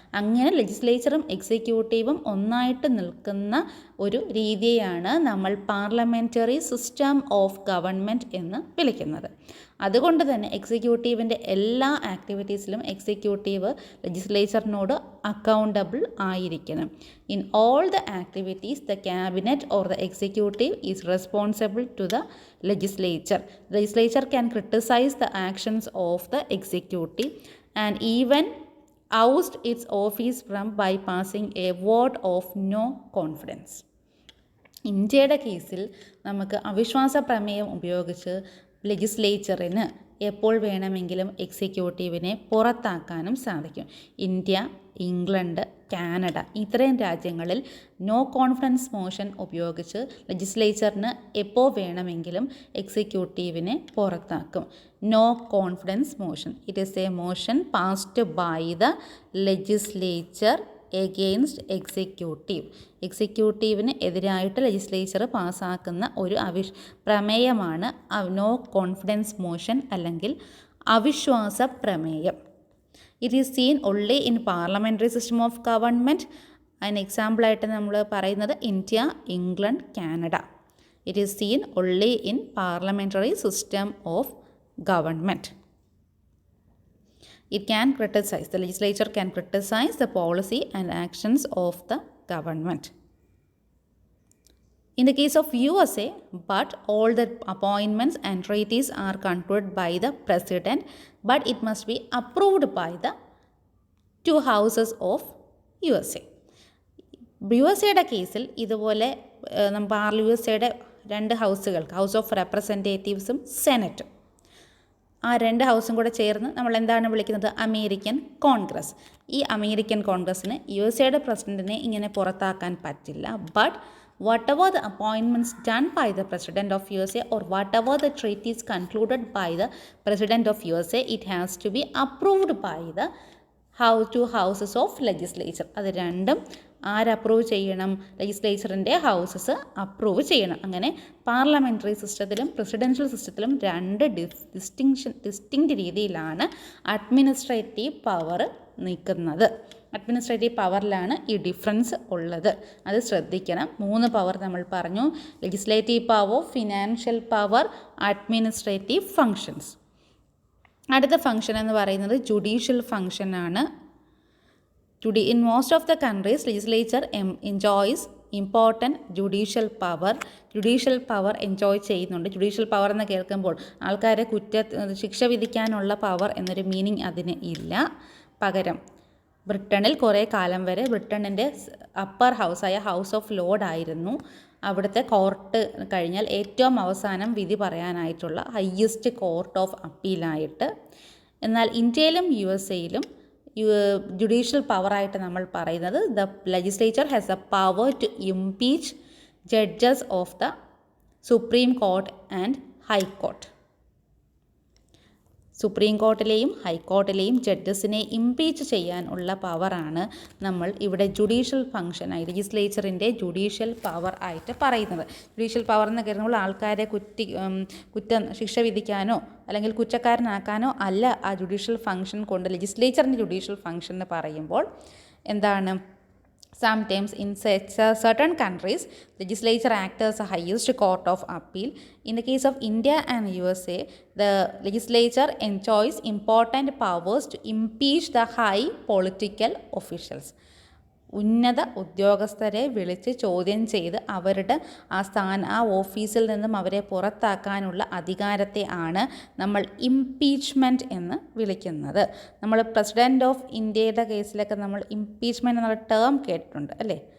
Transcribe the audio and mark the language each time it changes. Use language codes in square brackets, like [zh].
[ml] അങ്ങനെ ലെജിസ്ലേച്ചറും എക്സിക്യൂട്ടീവും ഒന്നായിട്ട് നിൽക്കുന്ന ഒരു രീതിയാണ് നമ്മൾ പാർലമെൻ്ററി സിസ്റ്റം ഓഫ് ഗവൺമെൻറ് എന്ന് വിളിക്കുന്നത്. അതുകൊണ്ട് തന്നെ എക്സിക്യൂട്ടീവിൻ്റെ എല്ലാ ആക്ടിവിറ്റീസിലും എക്സിക്യൂട്ടീവ് ലെജിസ്ലേച്ചറിനോട് അക്കൗണ്ടബിൾ ആയിരിക്കണം. [en] In all the activities the cabinet or the executive is responsible to the legislature. The legislature can criticize the actions of the executive and even oust its office from bypassing a vote of no confidence. [ml] ഇന്ത്യയുടെ കേസിൽ നമുക്ക് അവിശ്വാസ പ്രമേയം ഉപയോഗിച്ച് ലെജിസ്ലേച്ചറിന് എപ്പോൾ വേണമെങ്കിലും എക്സിക്യൂട്ടീവിനെ പുറത്താക്കാനും സാധിക്കും. India, England, Canada ഇത്രയും രാജ്യങ്ങളിൽ നോ കോൺഫിഡൻസ് മോഷൻ ഉപയോഗിച്ച് ലെജിസ്ലേച്ചറിന് എപ്പോൾ വേണമെങ്കിലും എക്സിക്യൂട്ടീവിനെ പുറത്താക്കും. [en] No confidence motion, it is a motion passed by the legislature against executive. [ml] എക്സിക്യൂട്ടീവിന് എതിരായിട്ട് ലെജിസ്ലേച്ചർ പാസ്സാക്കുന്ന ഒരു പ്രമേയമാണ് നോ കോൺഫിഡൻസ് മോഷൻ അല്ലെങ്കിൽ അവിശ്വാസ പ്രമേയം. [en] It is seen only in parliamentary system of government. [ml] അതിന് എക്സാമ്പിളായിട്ട് നമ്മൾ പറയുന്നത് India, England, Canada. [en] It is seen only in parliamentary system of government. It can criticize, the legislature can criticize the policy and actions of the government. In the case of USA, but all the appointments and treaties are concluded by the president, but it must be approved by the two houses of USA. [ml] USAയുടെ കേസിൽ ഇതുപോലെ USAയുടെ രണ്ട് ഹൗസുകൾക്ക്, house of റെപ്രസെൻറ്റേറ്റീവ്സും സെനറ്റും, ആ രണ്ട് ഹൗസും കൂടെ ചേർന്ന് നമ്മൾ എന്താണ് വിളിക്കുന്നത്? അമേരിക്കൻ കോൺഗ്രസ്. ഈ അമേരിക്കൻ കോൺഗ്രസ്സിന് USAയുടെ പ്രസിഡൻറ്റിനെ ഇങ്ങനെ പുറത്താക്കാൻ പറ്റില്ല. [en] But whatever the appointments done by the president of USA or whatever the treaties concluded by the president of USA, it has to be approved by the two houses of legislature. [ml] അത് രണ്ടും ആരപ്രൂവ് ചെയ്യണം? ലെജിസ്ലേച്ചറിൻ്റെ houses approve ചെയ്യണം. അങ്ങനെ parliamentary സിസ്റ്റത്തിലും presidential സിസ്റ്റത്തിലും രണ്ട് distinct രീതിയിലാണ് administrative power നിൽക്കുന്നത്. അഡ്മിനിസ്ട്രേറ്റീവ് പവറിലാണ് ഈ ഡിഫറൻസ് ഉള്ളത്. അത് ശ്രദ്ധിക്കണം. 3 പവർ നമ്മൾ പറഞ്ഞു: legislative power, financial power, administrative functions. അടുത്ത ഫങ്ഷൻ എന്ന് പറയുന്നത് judicial ഫങ്ഷനാണ്. [en] In most of the countries, legislature enjoys important judicial power. [ml] Judicial power enjoy ചെയ്യുന്നുണ്ട്. ജുഡീഷ്യൽ പവർ എന്ന് കേൾക്കുമ്പോൾ ആൾക്കാരെ ശിക്ഷ വിധിക്കാനുള്ള പവർ എന്നൊരു മീനിങ് അതിന് ഇല്ല. പകരം ബ്രിട്ടനിൽ കുറേ കാലം വരെ ബ്രിട്ടനിൻ്റെ അപ്പർ ഹൗസായ ഹൗസ് ഓഫ് ലോർഡ് ആയിരുന്നു അവിടുത്തെ കോർട്ട് കഴിഞ്ഞാൽ ഏറ്റവും അവസാനം വിധി പറയാനായിട്ടുള്ള ഹയ്യസ്റ്റ് കോർട്ട് ഓഫ് അപ്പീലായിട്ട്. എന്നാൽ ഇന്ത്യയിലും USAയിലും ജുഡീഷ്യൽ പവറായിട്ട് നമ്മൾ പറയുന്നത് [en] The legislature has a power to impeach judges of the Supreme Court and High Court. [ml] Supreme കോർട്ടിലെയും ഹൈക്കോർട്ടിലെയും ജഡ്ജസിനെ impeach ചെയ്യാനുള്ള പവറാണ് നമ്മൾ ഇവിടെ ജുഡീഷ്യൽ ഫംഗ്ഷനായി ലെജിസ്ലേച്ചറിൻ്റെ ജുഡീഷ്യൽ പവർ ആയിട്ട് പറയുന്നത്. ജുഡീഷ്യൽ പവർ എന്ന് കരുതുമ്പോൾ ആൾക്കാരെ കുറ്റം ശിക്ഷ വിധിക്കാനോ അല്ലെങ്കിൽ കുറ്റക്കാരനാക്കാനോ അല്ല ആ ജുഡീഷ്യൽ ഫംഗ്ഷൻ കൊണ്ട് ലെജിസ്ലേച്ചറിൻ്റെ ജുഡീഷ്യൽ ഫംഗ്ഷൻ എന്ന് പറയുമ്പോൾ എന്താണ്? [en] Sometimes in certain countries, legislature acts as a highest court of appeal. In the case of India and USA, the legislature enjoys important powers to impeach the high political officials. [ml] ഉന്നത ഉദ്യോഗസ്ഥരെ വിളിച്ച് ചോദ്യം ചെയ്ത് അവരുടെ ആ ഓഫീസിൽ നിന്നും അവരെ പുറത്താക്കാനുള്ള അധികാരത്തെ ആണ് നമ്മൾ ഇംപീച്ച്മെൻറ്റ് എന്ന് വിളിക്കുന്നത്. നമ്മൾ പ്രസിഡൻറ്റ് ഓഫ് ഇന്ത്യയുടെ കേസിലൊക്കെ നമ്മൾ ഇംപീച്ച്മെൻറ്റ് എന്നുള്ള ടേം കേട്ടിട്ടുണ്ട് അല്ലേ?